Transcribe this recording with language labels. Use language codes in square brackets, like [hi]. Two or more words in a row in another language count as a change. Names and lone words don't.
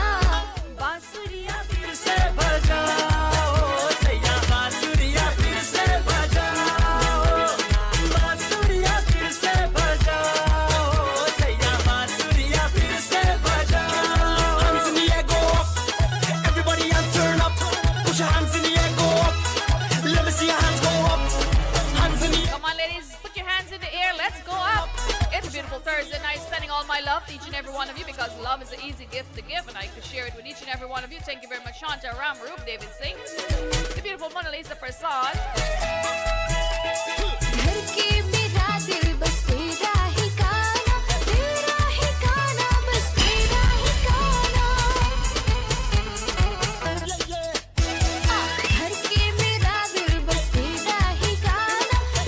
[hi] बांसुरिया फिर से बजाओ सैया बांसुरिया फिर से बजाओ बांसुरिया फिर से बजाओ सैया बांसुरिया फिर से बजाओ [en] hands in the air go up everybody hands turn up put your hands in the air go up let me see your hands go up hands in the air Come on, ladies, put your hands in the air. Let's go up. It's a beautiful Thursday night. Sending all my love to each and every one of you because love is an easy gift to give, and I can share it with each and every one of you. Thank you very much, Shanta Ram, Roop, David Singh, the beautiful Mona Lisa Prasad. [hi] घर के मेरा दिल बस तेरा ही गाना बस तेरा ही गाना घर के मेरा दिल बस तेरा ही गाना